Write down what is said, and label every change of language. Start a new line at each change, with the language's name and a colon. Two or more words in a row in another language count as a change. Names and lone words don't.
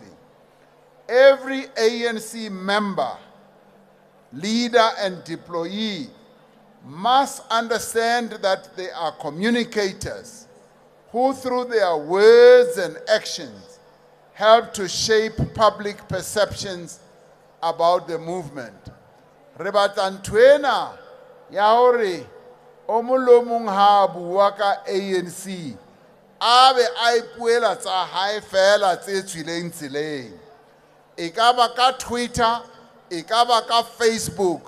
English: Every ANC member, leader, and deployee must understand that they are communicators who, through their words and actions, help to shape public perceptions about the movement.
Southern Sotho: Re batla ntwena ya hore o molomong ha bua ka ANC abe a ipuela tsa hae fela tse tswileng tseleng, e ka ba ka Twitter, e ka ba ka Facebook.